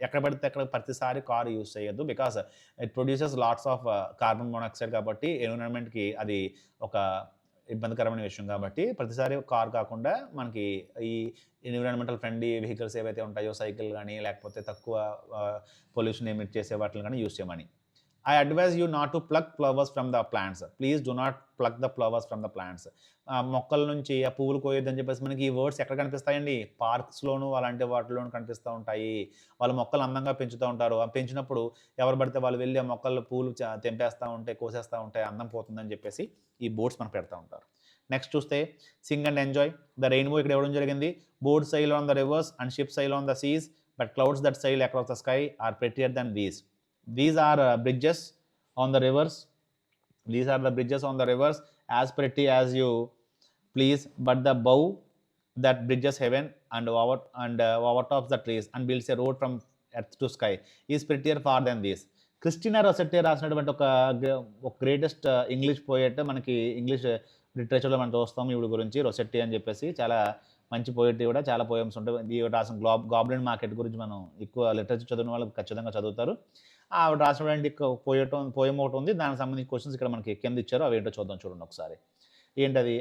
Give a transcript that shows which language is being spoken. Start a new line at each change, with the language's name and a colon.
Telugu: ఎక్కడ పడితే అక్కడ ప్రతిసారి కార్ యూజ్ చేయొద్దు,
English: because it produces lots of carbon monoxide,
Telugu: కాబట్టి ఎన్విరాన్మెంట్కి అది ఒక ఇబ్బందికరమైన విషయం. కాబట్టి ప్రతిసారి కార్ కాకుండా మనకి ఈ ఎన్విరాన్మెంటల్ ఫ్రెండ్లీ వెహికల్స్ ఏవైతే ఉంటాయో, సైకిల్ కానీ లేకపోతే తక్కువ పొల్యూషన్ ఎమిట్ చేసే వాటిని కానీ యూజ్ చేయమని.
English: I advise you not to pluck flowers from the plants. Please do not pluck the flowers from the plants.
Telugu: మొక్కల నుంచి ఆ పువ్వులు కోయొద్దని చెప్పేసి మనకి ఈ వర్డ్స్ ఎక్కడ కనిపిస్తాయండి, పార్క్స్లోను అలాంటి వాటిలోనూ కనిపిస్తూ ఉంటాయి. వాళ్ళు మొక్కలు అందంగా పెంచుతూ ఉంటారు. పెంచినప్పుడు ఎవరు పడితే వాళ్ళు వెళ్ళి ఆ మొక్కలు పూలు తెంపేస్తూ ఉంటే, కోసేస్తూ ఉంటే అందం పోతుందని చెప్పేసి ఈ బోర్డ్స్ మనకు పెడతా ఉంటారు.
English: Next చూస్తే sing and enjoy. The rainbow
Telugu: ఇక్కడ ఇవ్వడం జరిగింది.
English: Board సైల్ on the reverse and ship సైల్ on the Cs, but clouds that సైల్ across the sky are ప్రెటియర్ then these. These are bridges on the reverse. These are the bridges on the rivers, as pretty as you please, but the bow that bridges heaven and overtops the trees and builds a road from earth to sky is prettier far than this.
Telugu: Christina రొసెట్టి రాసినటువంటి ఒక greatest English poet మనకి English లిటరేచర్లో మనం చూస్తాం ఈవిడ గురించి, రొసెట్టి అని చెప్పేసి. చాలా మంచి పోయిటరీ కూడా, చాలా పోయమ్స్ ఉంటాయి. ఈవిడ రాసిన గాబ్లిన్ మార్కెట్ గురించి మనం ఎక్కువ లిటరేచర్ చదివిన వాళ్ళు ఖచ్చితంగా చదువుతారు. ఆవిడ రాసినటువంటి పోయం ఒకటి ఉంది, దానికి సంబంధించిన క్వశ్చన్స్ ఇక్కడ మనకి కింద ఇచ్చారో అవి ఏంటో చూద్దాం. చూడండి ఒకసారి. ఏంటది?